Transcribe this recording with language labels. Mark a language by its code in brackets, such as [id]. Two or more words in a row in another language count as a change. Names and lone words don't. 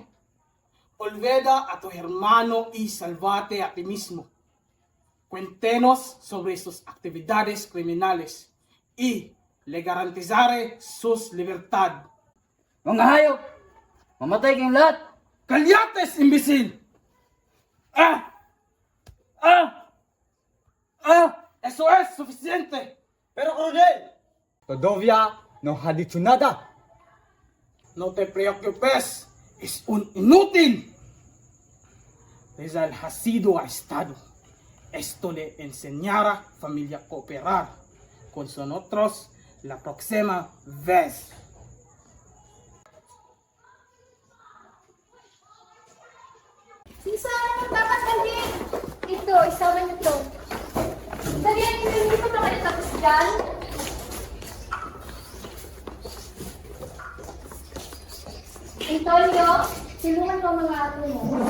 [es] Olvida a tu hermano y salvate a ti mismo. Cuéntenos sobre sus actividades criminales y le garantizaré sus libertad. [tl] Mga hayop! Mamatay kayong lahat! [es] ¡Calyates, imbécil! ¡Eso es suficiente! Pero coronel, todavía no ha dicho nada. No te preocupes, es un inútil. Rizal ha sido arrestado. Esto le enseñará a familia a cooperar con nosotros la próxima vez. [tl] Sisa, dapat hindi. Ito, isama niyo to. Dali, hindi ko pa kayo tapos dyan. Antonio, silungan mo mga ato mo.